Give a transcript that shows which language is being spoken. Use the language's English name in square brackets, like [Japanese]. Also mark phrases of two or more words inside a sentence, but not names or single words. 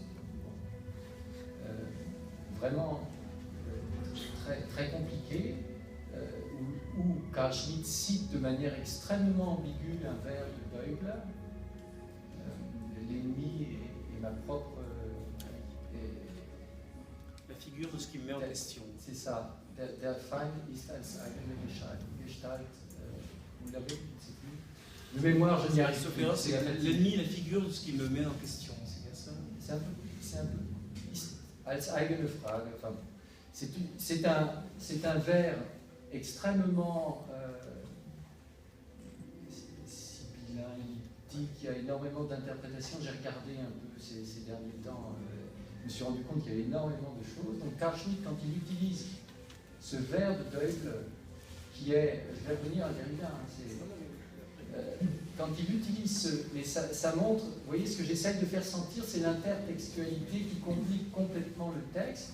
[French] vraiment très, très compliqué, où Carl Schmitt cite de manière extrêmement ambiguë un vers de Beugler, l'ennemi et ma propre... la figure de ce qui me met en question. C'est ça. [German] Der Feind ist als eigene Gestalt. [French] Vous l'avez, je ne sais plus. De mémoire, je n'y arrive plus. L'ennemi, la figure de ce qui me met en question, c'est bien ça? C'est un peu [German] als eigene Frage. [French] Enfin, c'est un vers extrêmement sibyllin, politique, il y a énormément d'interprétations. J'ai regardé un peu ces derniers temps, je me suis rendu compte qu'il y avait énormément de choses. Donc Carl Schmitt, quand il utilise ce vers de Deubler, qui est, je vais revenir à Derrida, quand il utilise mais ça montre, vous voyez, ce que j'essaie de faire sentir, c'est l'intertextualité qui complique complètement le texte.